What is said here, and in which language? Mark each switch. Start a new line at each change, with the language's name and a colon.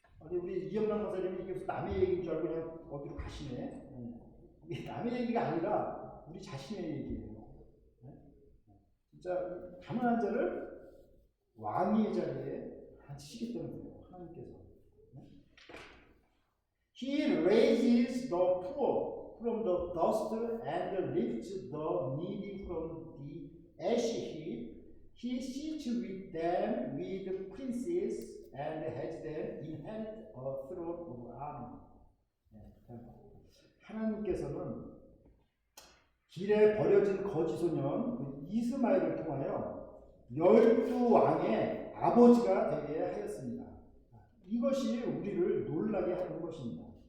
Korean: 우리 이영남 목사님이 이게 남의 얘기인 줄 알고 그냥 어디로 가시네. 이게 남의 얘기가 아니라 우리 자신의 얘기예요. 진짜 가난한 자를 왕의 자리에 앉히시기 때문에 하나님께서.
English: He raises the poor from the dust and lifts the needy from the ash heap. He sits with them with princes and has them inherit a throne of honor.
Korean: 하나님께서는 길에 버려진 거지 소년 그 이스마엘을 통하여 12왕의 아버지가 되게 하였습니다. 이것이 우리를 놀라게 하는 것입니다.